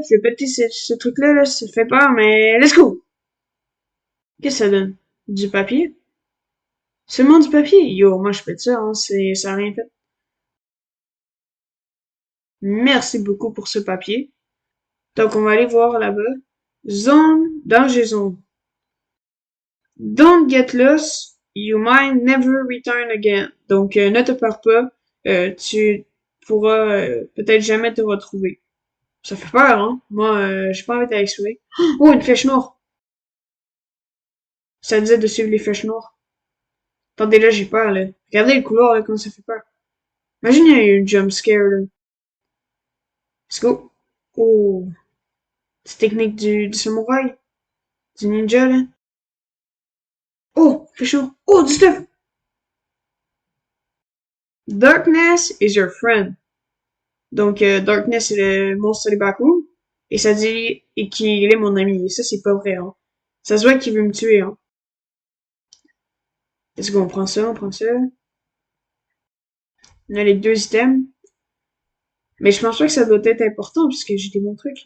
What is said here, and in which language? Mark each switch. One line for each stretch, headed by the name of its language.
French: Je vais péter ce truc-là, là, ça fait peur, mais
English: let's go!
French: Qu'est-ce que ça donne? Du papier? Seulement du papier? Yo, moi je pète ça, hein, ça a rien fait. Merci beaucoup pour ce papier. Donc, on va aller voir là-bas.
English: Zone, danger zone. Don't get lost, you might never return again.
French: Donc, ne te perds pas, tu pourras peut-être jamais te retrouver. Ça fait peur, hein? Moi, j'ai pas envie d'aller explorer. Oh, une flèche noire! Ça disait de suivre les flèches noires. Attendez, là, j'ai peur, là. Regardez le couloir, là, comment ça fait peur. Imagine, il y a eu une jump scare, là.
English: Let's go.
French: Oh, c'est technique du samouraï, du ninja, là. Oh, flèche noire. Oh, du stuff!
English: Darkness is your friend.
French: Donc, Darkness, c'est le monstre des backrooms. Et ça dit et qu'il est mon ami. Et ça, c'est pas vrai, hein. Ça se voit qu'il veut me tuer, hein. Est-ce qu'on prend ça, on prend ça. On a les 2 items. Mais je pense pas que ça doit être important, puisque j'ai des bons trucs.